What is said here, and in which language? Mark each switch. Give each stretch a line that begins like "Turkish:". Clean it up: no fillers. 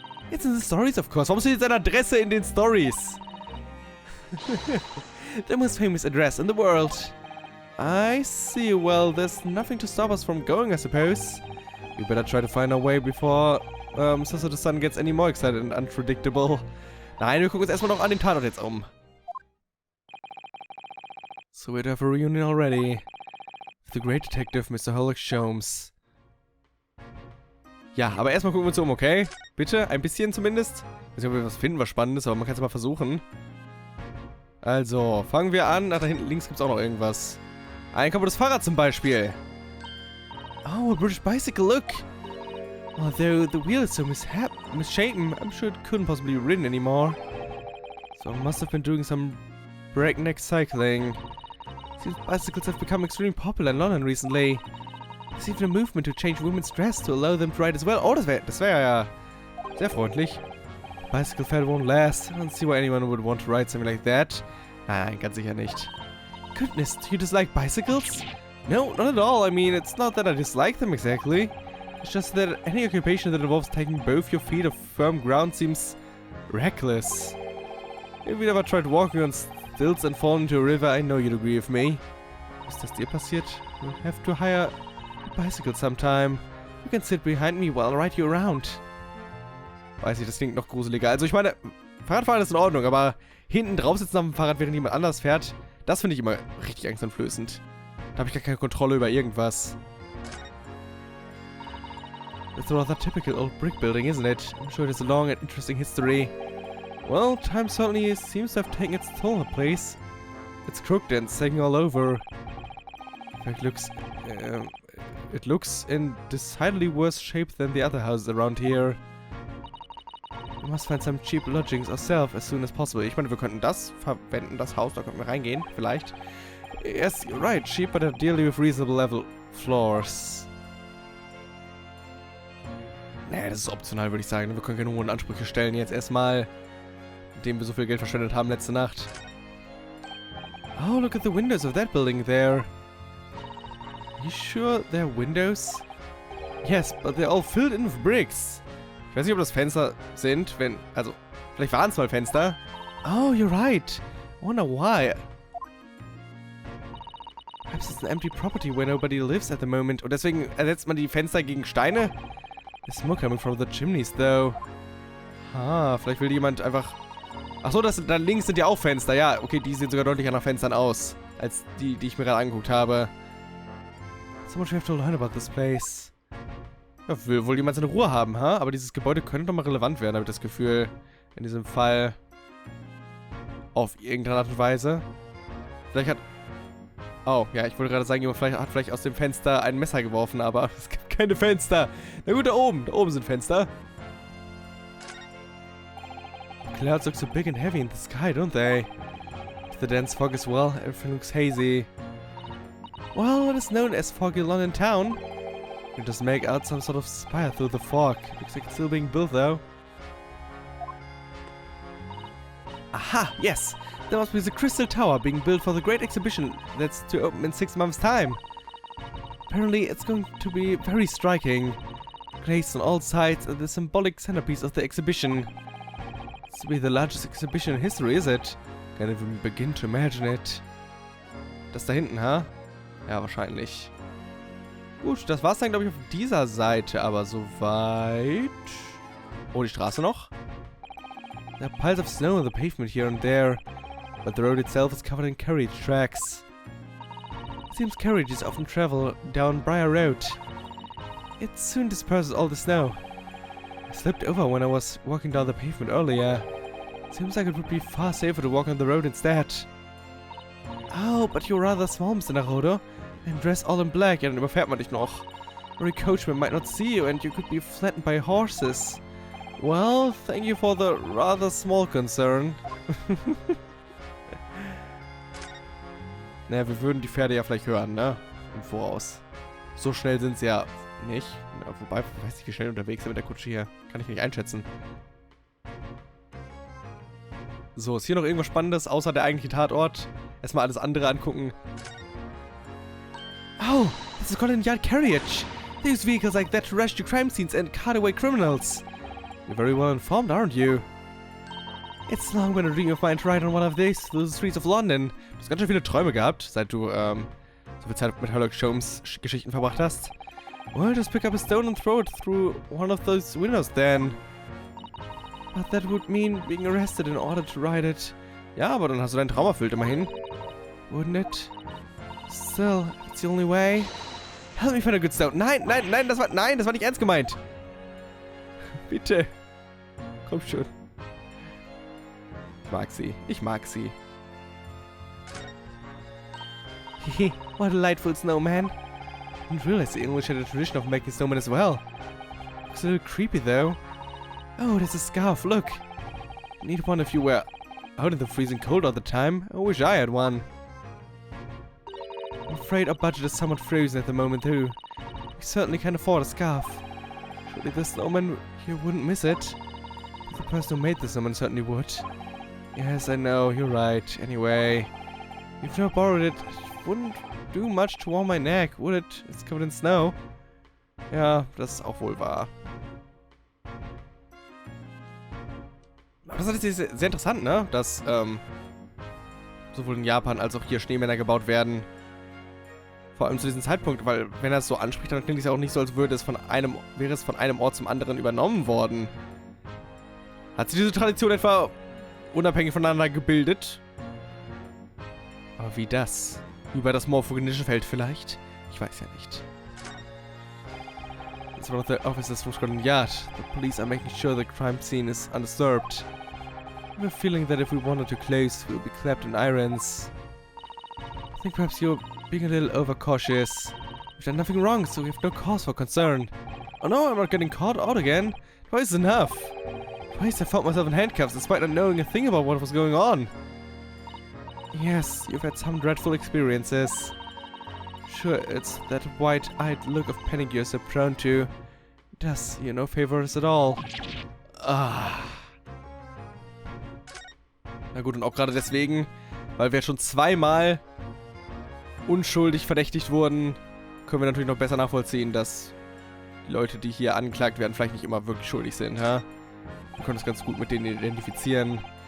English: It's in the stories, of course.
German: Warum steht seine Adresse in den Stories?
English: The most famous address in the world. I see. Well, there's nothing to stop us from going, I suppose. We better try to find our way before so the sun gets any more excited and unpredictable.
German: Nein, wir gucken uns erstmal noch an den Tatort jetzt um.
English: So we'd have a reunion already. With the great detective, Mr. Sherlock Sholmes.
German: Ja, aber erstmal gucken wir uns um, okay? Bitte, ein bisschen zumindest. Ich weiß nicht, ob wir was finden, was Spannendes, aber man kann es mal versuchen. Also, fangen wir an. Ach, da hinten links gibt es auch noch irgendwas. Ein kaputtes Fahrrad zum Beispiel.
English: Oh, a British bicycle, look. Although the wheel is so misshapen, I'm sure it couldn't possibly be ridden anymore. So I must have been doing some breakneck cycling. These bicycles have become extremely popular in London recently. There's even a movement to change women's dress to allow them to ride as well.
German: Oh, das wäre ja sehr freundlich.
English: Bicycle fad won't last. I don't see why anyone would want to ride something like that.
German: Nein, ganz sicher nicht.
English: Goodness, do you dislike bicycles? No, not at all. I mean, it's not that I dislike them exactly. It's just that any occupation that involves taking both your feet off firm ground seems reckless. If you ever tried walking on stilts and fallen into a river, I know you'd agree with me.
German: Ist das dir passiert?
English: You'll have to hire a bicycle sometime. You can sit behind me while I ride you around.
German: Weiß ich, das klingt noch gruseliger. Also ich meine, Fahrradfahren ist in Ordnung, aber hinten drauf sitzen auf dem Fahrrad, während jemand anders fährt, das finde ich immer richtig angsteinflößend. Da habe ich gar keine Kontrolle über irgendwas.
English: It's a rather typical old brick building, isn't it? I'm sure it has a long and interesting history. Well, time certainly seems to have taken its toll on the place. It's crooked and sagging all over. In fact, it looks in decidedly worse shape than the other houses around here. We must find some cheap lodgings ourselves as soon as possible.
German: Ich meine, wir könnten das verwenden, das Haus, da könnten wir reingehen, vielleicht.
English: Yes, you're right, cheap, but ideally with reasonable level floors.
German: Nee, das ist optional, würde ich sagen. Wir können keine hohen Ansprüche stellen jetzt erstmal, indem wir so viel Geld verschwendet haben letzte Nacht.
English: Oh, look at the windows of that building there. you sure they're windows? Yes, but they're all filled in with bricks.
German: Ich weiß nicht, ob das Fenster sind, also, vielleicht waren es mal Fenster.
English: Oh, you're right. I wonder why. Perhaps it's an empty property where nobody lives at the moment.
German: Und deswegen ersetzt man die Fenster gegen Steine?
English: There's smoke coming from the chimneys, though.
German: Ah, vielleicht will jemand einfach... Achso, da links sind ja auch Fenster. Ja, okay, die sehen sogar deutlicher nach Fenstern aus, als die ich mir gerade angeguckt habe.
English: So much we have to learn about this place.
German: Ja, will wohl jemand seine Ruhe haben, ha? Aber dieses Gebäude könnte doch mal relevant werden, habe ich das Gefühl. In diesem Fall. Auf irgendeine Art und Weise. Vielleicht hat... Oh, ja, ich wollte gerade sagen, jemand hat vielleicht aus dem Fenster ein Messer geworfen, aber es gibt keine Fenster. Na gut, da oben sind Fenster.
English: Clouds look so big and heavy in the sky, don't they? The dense fog as well, everything looks hazy. Well, what is known as foggy London town? You just make out some sort of spire through the fog. Looks like it's still being built though. Aha, yes! There must be the Crystal Tower being built for the great exhibition that's to open in 6 months' time. Apparently, it's going to be very striking. Glazed on all sides and the symbolic centerpiece of the exhibition. It's to be the largest exhibition in history, is it? Can't even begin to imagine it.
German: Das da hinten, ha? Ja, wahrscheinlich. Gut, das war's dann, glaube ich, auf dieser Seite, aber soweit... Oh, die Straße noch?
English: There are piles of snow on the pavement here and there, but the road itself is covered in carriage tracks. It seems carriages often travel down Briar Road. It soon disperses all the snow. I slipped over when I was walking down the pavement earlier. Seems like it would be far safer to walk on the road instead. Oh, but you're rather small, Mr. Naruto, and dressed all in black.
German: Ja, dann überfährt man dich noch.
English: Or a coachman might not see you and you could be flattened by horses. Well, thank you for the rather small concern.
German: Naja, wir würden die Pferde ja vielleicht hören, ne? Im Voraus. So schnell sind sie ja nicht. Ja, wobei, ich weiß nicht, wie schnell unterwegs sind mit der Kutsche hier. Kann ich nicht einschätzen. So, ist hier noch irgendwas Spannendes, außer der eigentliche Tatort? Erstmal alles andere angucken.
English: Oh, this is Scotland Yard carriage. They use vehicles like that to rush to crime scenes and cart away criminals. You're very well informed, aren't you? It's long been a dream of mine to ride on one of these through the streets of London.
German: Du hast ganz schön viele Träume gehabt, seit du so viel Zeit mit Sherlock Holmes Geschichten verbracht hast.
English: Well, just pick up a stone and throw it through one of those windows then. But that would mean being arrested in order to ride it.
German: Ja, aber dann hast du deinen Traum erfüllt, immerhin.
English: Wouldn't it? Still, it's the only way. Help me find a good stone.
German: Nein, nein, nein, das war nicht ernst gemeint. Bitte. Komm schon. Ich mag sie.
English: Hehe, what a delightful snowman. I didn't realize the English had a tradition of making snowmen as well. Looks a little creepy though. Oh, there's a scarf, look. I need one if you were out in the freezing cold all the time. I wish I had one. I'm afraid our budget is somewhat frozen at the moment too. We certainly can't afford a scarf. Surely the snowman here wouldn't miss it. The person who made the snowman certainly would. Yes, I know, you're right. Anyway, if I borrowed it, it wouldn't do much to warm my neck, would it? It's covered in snow.
German: Ja, das ist auch wohl wahr. Aber das ist sehr interessant, ne? Dass sowohl in Japan als auch hier Schneemänner gebaut werden. Vor allem zu diesem Zeitpunkt, weil wenn er es so anspricht, dann klingt es ja auch nicht so, als wäre es von einem Ort zum anderen übernommen worden. Hat sich diese Tradition etwa unabhängig voneinander gebildet? Aber wie das? Über das morphogenische Feld vielleicht? Ich weiß ja nicht.
English: It's one of the officers from Scotland Yard. The police are making sure the crime scene is undisturbed. I have a feeling that if we wanted to close, we'll be clapped in irons. I think perhaps you're being a little overcautious. We've done nothing wrong, so we have no cause for concern. Oh no, I'm not getting caught out again. Twice is enough. Twice I found myself in handcuffs despite not knowing a thing about what was going on. Yes, you've had some dreadful experiences. Sure, it's that wide-eyed look of panic you're so prone to. It does you no favors at all. Ah.
German: Na gut, und auch gerade deswegen, weil wir schon zweimal unschuldig verdächtigt wurden, können wir natürlich noch besser nachvollziehen, dass die Leute, die hier angeklagt werden, vielleicht nicht immer wirklich schuldig sind, ha? Wir können es ganz gut mit denen identifizieren.